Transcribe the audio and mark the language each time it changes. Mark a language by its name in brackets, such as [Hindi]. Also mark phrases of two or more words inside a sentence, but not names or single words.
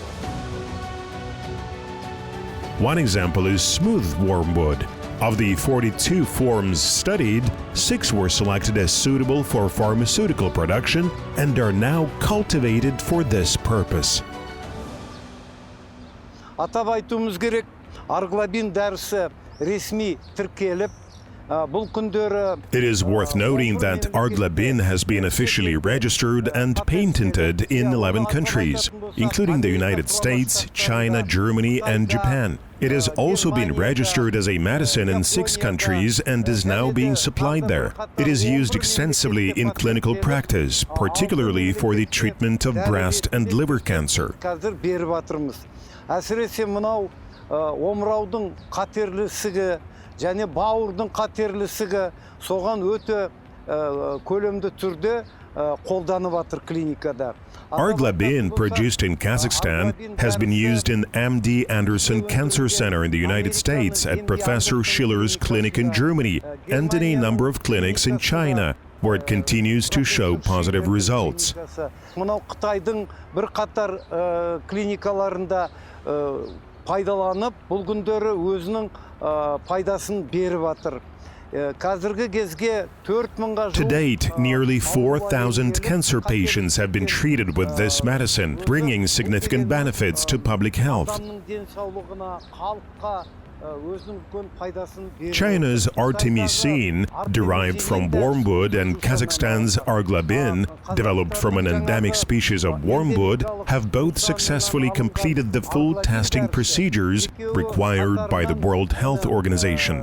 [English] One example is smooth wormwood. Of the 42 forms studied, 6 were selected as suitable for pharmaceutical production and are now cultivated for this purpose. [Kazakh] Атап айтуымыз керек, Arglabin дәрісі ресми тіркеліп, бұл күндері [English] It is worth noting that Arglabin has been officially registered and patented in 11 countries, including the United States, China, Germany, and Japan. It has also been registered as a medicine in 6 countries and is now being supplied there. It is used extensively in clinical practice, particularly for the treatment of breast and liver cancer. [Kazakh] Әсіресе мынау омыраудың қатерлісігі және бауырдың қатерлісігі соған өте көлемді түрде қолданып жатыр клиникада. [English] Arglabin, produced in Kazakhstan, has been used in MD Anderson Cancer Center in the United States, at Professor Schiller's clinic in Germany, and in a number of clinics in China, where it continues to show positive results. [Kazakh] Мынау Қытайдың бір қатар клиникаларында пайдаланып, бұл күндері өзінің пайдасын беріп жатыр. [English] To date, nearly 4,000 cancer patients have been treated with this medicine, bringing significant benefits to public health. China's artemisinin, derived from wormwood, and Kazakhstan's Arglabin, developed from an endemic species of wormwood, have both successfully completed the full testing procedures required by the World Health Organization.